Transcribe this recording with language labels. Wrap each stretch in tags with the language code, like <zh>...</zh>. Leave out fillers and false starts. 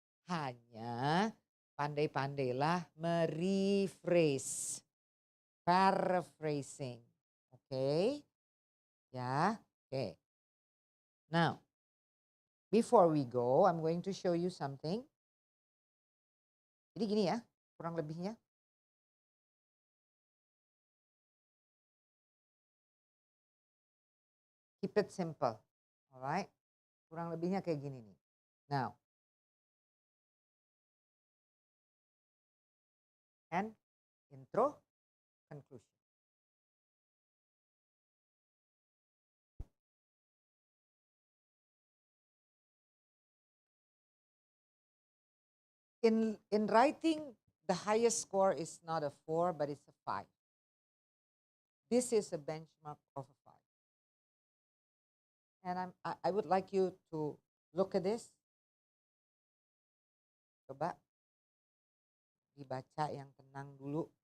<id>Hanya pandai-pandailah merephrase, paraphrasing.</id> <en>Okay? Yeah? Okay. Now, before we go, I'm going to show you something.</en> <id>Jadi gini ya, kurang lebihnya.</id> <en>Keep it simple. Alright?</en> <id>Kurang lebihnya kayak gini nih.</id> <en>Now, and intro, conclusion. In writing, the highest score is not a 4, but it's a 5. This is a benchmark of a 5. And I would like you to look at this.</en> <id>Coba dibaca yang tenang dulu.</id>